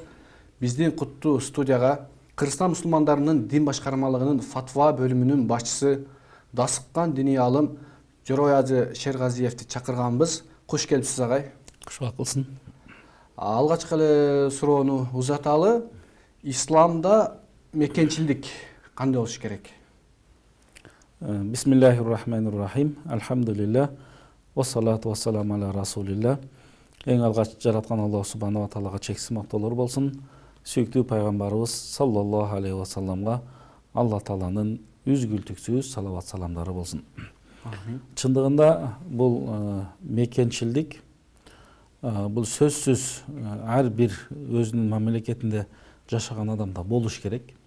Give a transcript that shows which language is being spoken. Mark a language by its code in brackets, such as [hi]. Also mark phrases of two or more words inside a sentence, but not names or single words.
[ky] Биздин куттуу студияга Кыргызстан мусулмандарынын дин башкармалыгынын фатва бөлүмүнүн башчысы, дасыккан диний алым Жороязы Шергазиевди чакырганбыз. Куш келипсиз агай. Куш бакылсын. Алгачкы эле суроону узаталы. Исламда мекенчилдик кандай болуш керек? [ar] بسم الله الرحمن الرحيم. الحمد لله والصلاة والسلام على رسول الله. [ky] Эң алгач жараткан Аллах субханаху ва таалага чексиз мактоолор болсун. Сүйүктүү пайгамбарыбыз [ar] صلى الله عليه [ky] ва салламга Алла тааланын үзгүлтүксүз салават саламдары болсун. Чындыгында бул мекенчилдик бул сөзсүз ар бир өзүнүн мамлекетинде жашаган адамда болуш керек.